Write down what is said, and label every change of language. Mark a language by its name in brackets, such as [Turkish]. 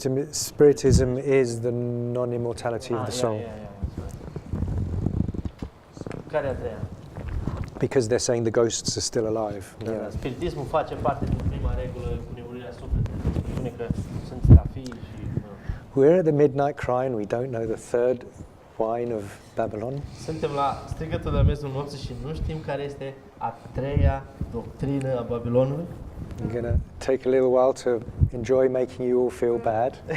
[English] Spiritism is the non-immortality of the soul. [Romanian] Care a treia? [English] Because they're saying the ghosts are still alive. [Romanian] Da, [English] Yeah. [Romanian] da. Spiritismul face parte din prima regulă cu nemurirea sufletului. Spune că sunt stafii și... [English] We're at the midnight cry and we don't know the third wine of Babylon. [Romanian] Suntem la strigătul de la miezul nopții și nu știm care este a treia doctrină a Babilonului. [English] I'm going to take a little while to enjoy making you all feel bad.